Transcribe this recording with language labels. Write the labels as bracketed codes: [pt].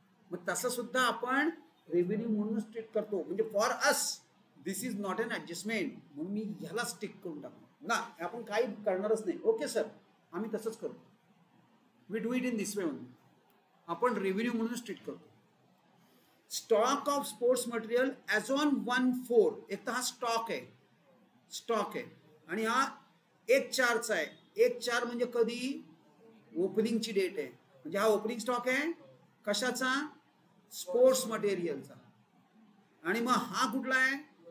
[mr] मग तसं सुद्धा आपण रेव्हेन्यू म्हणूनच ट्रीट करतो. म्हणजे [en] for us this is not an adjustment, [mr] म्हणून मी ह्याला स्टिक करून टाकतो ना. आपण काही करणारच नाही. ओके सर, आम्ही तसंच करतो. [en] we do it in this way [mr] म्हणून आपण रेव्हेन्यू म्हणूनच ट्रीट करतो. [en] Stock of sports material as on 1/4. [mr] एक तर हा स्टॉक आहे आणि हा 1/4चा आहे. 1/4 म्हणजे कधी? ओपनिंगची डेट आहे. म्हणजे हा ओपनिंग स्टॉक आहे कशाचा? स्पोर्ट्स मटेरियलचा. आणि मग हा कुठला आहे?